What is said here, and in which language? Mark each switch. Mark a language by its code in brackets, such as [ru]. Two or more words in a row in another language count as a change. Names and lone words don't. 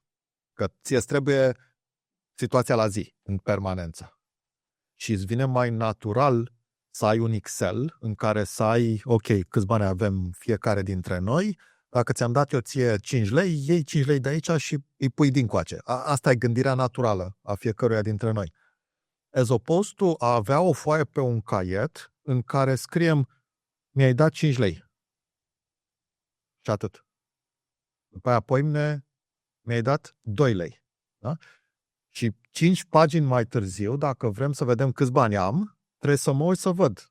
[ro] Că ție trebuie situația la zi, în permanență. Și îți vine mai natural să ai un Excel în care să ai, ok, câți bani avem fiecare dintre noi, dacă ți-am dat eu ție 5 lei, iei 5 lei de aici și îi pui dincoace. Asta e gândirea naturală a fiecăruia dintre noi. [en] As opposed to [ro] a avea o foaie pe un caiet în care scriem, mi-ai dat 5 lei. Și atât. După aia, poimne, mi-ai dat 2 lei. Da? Și 5 pagini mai târziu, dacă vrem să vedem câți bani am, trebuie să mă uit să văd.